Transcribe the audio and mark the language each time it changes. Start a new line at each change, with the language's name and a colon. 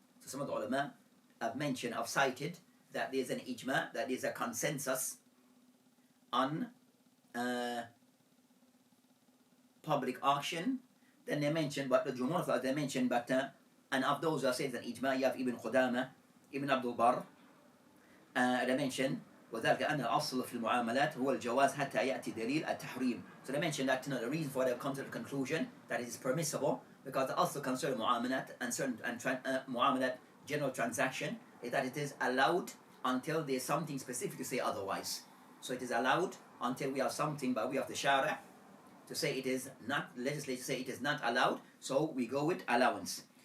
English: So some of the ulama have mentioned, have cited that there is an ijma, that there is a consensus on public auction. Then they mentioned, but the Jumhur of they mentioned, but and of those who say that ijma, you have Ibn Qudama, Ibn Abdul Barr. They mentioned
Arabic: وذلك أن الأصل في المعاملات هو الجواز حتى يأتي دليل التحريم.
English: So they mentioned that the reason for they've come to the conclusion that it is permissible because the also concern muamalat and certain muamalat general transaction is that it is allowed until there is something specific to say otherwise. So it is allowed until we have something by way of the Shara to say it is not, legislature say it is not allowed, so we go with allowance.